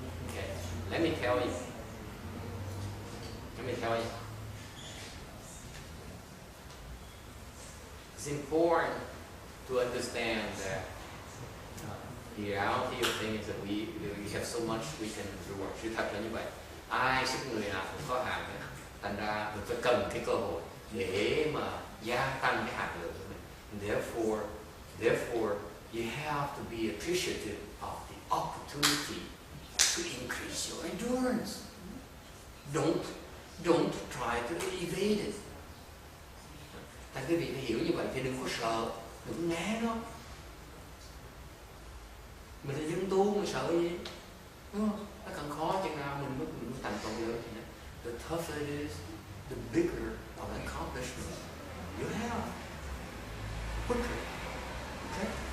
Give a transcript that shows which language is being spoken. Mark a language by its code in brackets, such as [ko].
[en] Okay, let me tell you. It's important to understand that the reality of things is that we have so much we can do. [vi] Sự thật là như vậy. Ai sức người nào cũng có hàm hết. Thành ra mình phải cần cái cơ hội để mà gia tăng cái hàm lượng của mình. [en] Therefore, you have to be appreciative of the opportunity to increase your endurance. Don't try to evade it. [vi] Tại quý vị phải hiểu như vậy thì đừng có sợ, đừng có né nó. Mình là dân tu mà sợ gì? Đúng không? Nó càng khó chừng nào mình mới thành công lớn. [en] The tougher it is, the bigger of an accomplishment you have. Quicker. Okay?